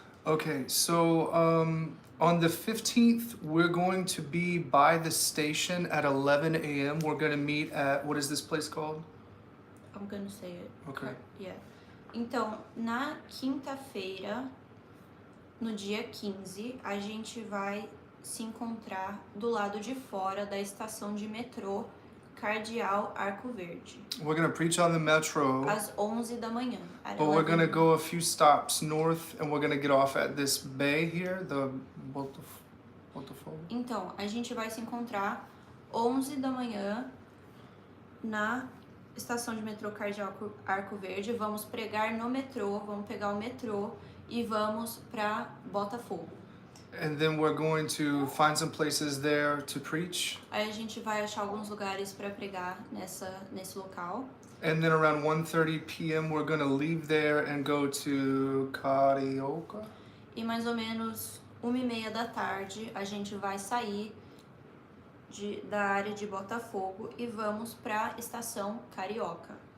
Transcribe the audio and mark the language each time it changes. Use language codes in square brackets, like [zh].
[en] Okay, so on the 15th, we're going to be by the station at 11 a.m. We're going to meet at, what is this place called? I'm gonna say it. Okay. Yeah. [pt] Então, na quinta-feira, no dia 15, a gente vai se encontrar do lado de fora da estação de metrô Cardeal Arco Verde. [en] We're going to preach on the metro. [pt] Às 11 da manhã. [en] But we're going to go a few stops north and we're going to get off at this bay here, the Botafogo. [pt] Então, a gente vai se encontrar 11 da manhã na estação de metrô Cardeal Arco Verde. Vamos pregar no metrô, vamos pegar o metrô e vamos para Botafogo. [en] And then we're going to find some places there to preach. [pt] Aí a gente vai achar alguns lugares para pregar nesse local. [en] And then around 1:30 p.m. we're going to leave there and go to Carioca. [pt] E mais ou menos 1:30 da tarde a gente vai sair da área de Botafogo e vamos para a estação Carioca.